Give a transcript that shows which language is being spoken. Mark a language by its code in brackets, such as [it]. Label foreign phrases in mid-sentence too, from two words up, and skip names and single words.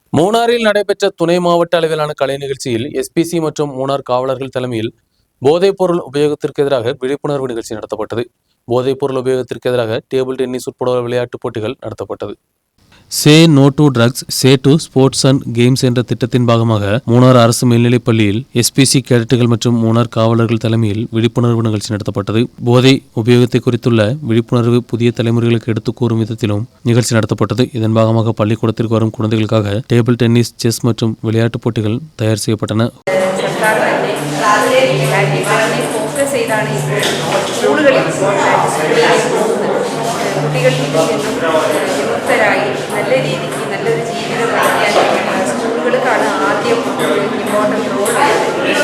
[ta] மூணாறில் நடைபெற்ற துணை மாவட்ட அளவிலான கலை நிகழ்ச்சியில் எஸ்பிசி மற்றும் மூணார் காவலர்கள் தலைமையில் போதைப்பொருள் உபயோகத்திற்கு எதிராக விழிப்புணர்வு நிகழ்ச்சி நடத்தப்பட்டது. போதைப்பொருள் உபயோகத்திற்கு எதிராக [en] table tennis [ta] உட்பட விளையாட்டுப் போட்டிகள் நடத்தப்பட்டது. [en] Say no to drugs, say to sports and games [ta] என்ற திட்டத்தின் பாகமாக மூணார் அரசு மேல்நிலைப் பள்ளியில் எஸ்பிசி கேடட்டுகள் மற்றும் மூணார் காவலர்கள் தலைமையில் விழிப்புணர்வு நிகழ்ச்சி நடத்தப்பட்டது. போதை உபயோகத்தை குறித்துள்ள விழிப்புணர்வு புதிய தலைமுறைகளுக்கு எடுத்துக் கூறும் விதத்திலும் நிகழ்ச்சி நடத்தப்பட்டது. இதன் பாகமாக பள்ளிக்கூடத்திற்கு வரும் குழந்தைகளுக்காக [en] table tennis, [ta] செஸ் மற்றும் விளையாட்டுப் போட்டிகள் தயார் செய்யப்பட்டன. [ml] വിമുക്തരായി നല്ല രീതിക്ക് നല്ലൊരു ജീവിതം നയിക്കാൻ സ്കൂളുകൾക്കാണ് ആദ്യം [en] important role [ml] വരുന്നത്.